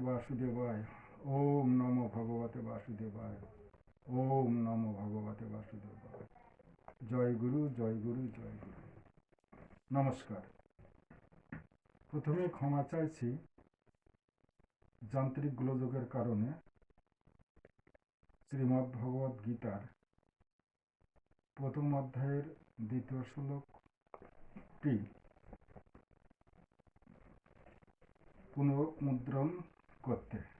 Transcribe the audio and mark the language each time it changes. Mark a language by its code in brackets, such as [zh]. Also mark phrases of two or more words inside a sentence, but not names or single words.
[sa] বাসুদেবায়। ওম নমো ভগবতে বাসুদেবায়। ওম নমো ভগবতে বাসুদেবায়। জয় গুরু, জয় গুরু, জয় গুরু। [bn] নমস্কার। প্রথমে ক্ষমা চাইছি যান্ত্রিক গোলযোগের কারণে শ্রীমদ্ ভগবদ গীতার প্রথম অধ্যায়ের দ্বিতীয় শ্লোকটি পুনর্মুদ্রণ করতে।